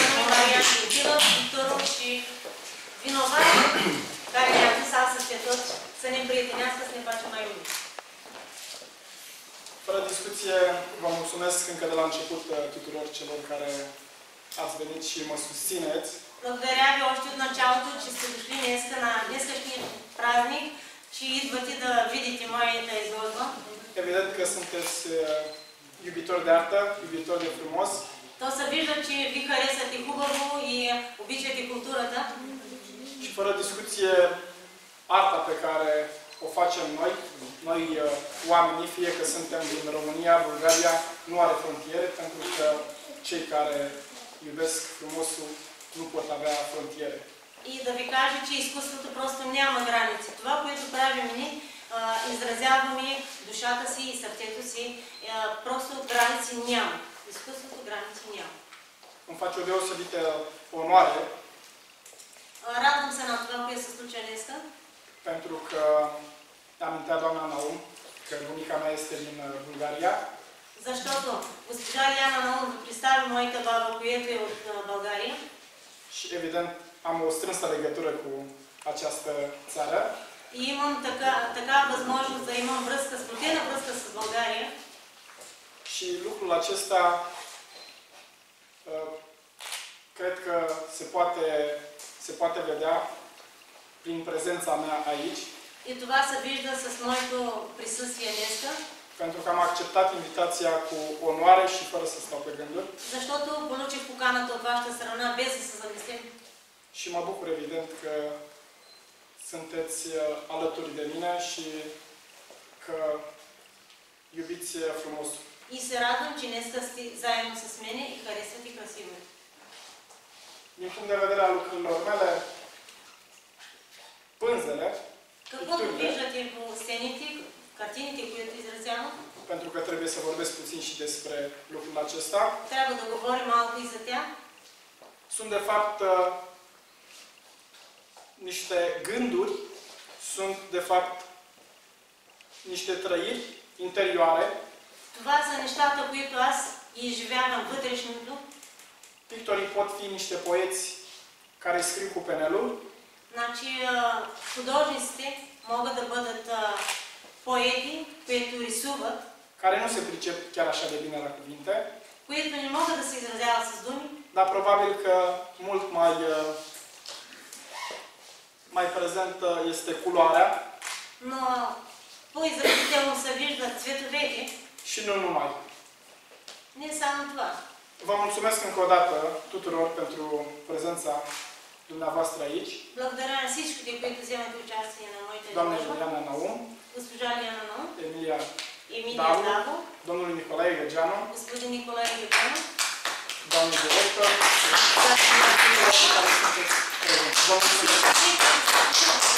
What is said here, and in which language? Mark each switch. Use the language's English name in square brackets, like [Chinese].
[Romanian] Marian Vintilă, pictorul și vinovat, care ne-a zis astăzi pe toți să ne împrietenească, să ne facem mai uniți. discuție. Vă mulțumesc încă de la început tuturor celor care ați venit și mă susțineți. [Bulgarian] Благодаря ви още от началото, че сте дошли днеска на днескашния празник, че идвате да видите моята изложба. [Romanian] Evident că sunteți iubitori de artă, iubitori de frumos. [Bulgarian] То се вижда, че ви харесвате хубаво и обичате културата. [Romanian] Și fără discuție, arta pe care o facem noi oamenii, fie că suntem din România, Bulgaria, nu are frontiere, pentru că cei care iubesc frumosul nu pot avea frontiere. [Bulgarian] И да ви кажа, че изкуството просто няма граници. Това, което правим ние, изразяваме душата си и сърцето си, просто граници няма. Изкуството граници няма. [Romanian] Îmi face o deosebită onoare [Bulgarian] Радвам се на това, което се случва днеска, [Romanian] pentru că amintea doamna Naum că bunica mea este din Bulgaria [Bulgarian] защото госпожа Лиана Наум ви представи моята баба, която е от България. [Romanian] și evident am o strânsă legătură cu această țară. [Bulgarian] И имам така възможност да имам връзка, сплотена връзка с България. [Romanian] Și lucrul acesta cred că se poate vedea prin prezența mea aici. [Bulgarian] И това се вижда с моето присъствие днеска. [Romanian] Pentru că am acceptat invitația cu onoare și fără să stau pe gânduri. [Bulgarian] Защото получих поканата от вашата страна без да се замислям. [Romanian] Și mă bucur evident că sunteți alături de mine și că iubiți frumosul. [Bulgarian] И се радвам, че днеска сте заедно с мене и харесвате красиво. [Romanian] Din punct de vedere al lucrurilor mele, pânzele, [Bulgarian] Каквото виждате по стените, картините, които изразявам, [Romanian] pentru că trebuie să vorbesc puțin și despre lucrul acesta, [Bulgarian] трябва да говорим малко и за тях. [Romanian] sunt de fapt niște gânduri, sunt de fapt niște trăiri interioare. [Bulgarian] Това са нещата, които аз изживявам вътрешното. [Romanian] Pictorii pot fi niște poeți care scriu cu penelul. [Bulgarian] Значи, художниците могат да бъдат поети, които рисуват, [Romanian] care nu se pricep chiar așa de bine la cuvinte, [Bulgarian] които не могат да се изразяват с думи, [Romanian] dar probabil că mult mai prezentă este culoarea [Bulgarian] но по-изразително се виждат цветовете. [Romanian] și nu numai. [Bulgarian] Не само това. [Romanian] Vă mulțumesc încă o dată tuturor pentru prezența dumneavoastră aici. [Bulgarian] Благодаря на всичките, които вземат участие на моите [Romanian] Doamne [Bulgarian] изложба. [Romanian] Juliana Naum, [Bulgarian] Госпожа Лиана Наум, [Romanian] Emilia [Bulgarian] Емилия Даво, Даво, [Romanian] domnul Nicolae Găgeanu, [Bulgarian] господин Николай Георгиев, [Romanian] doamnul director, vă mulțumesc.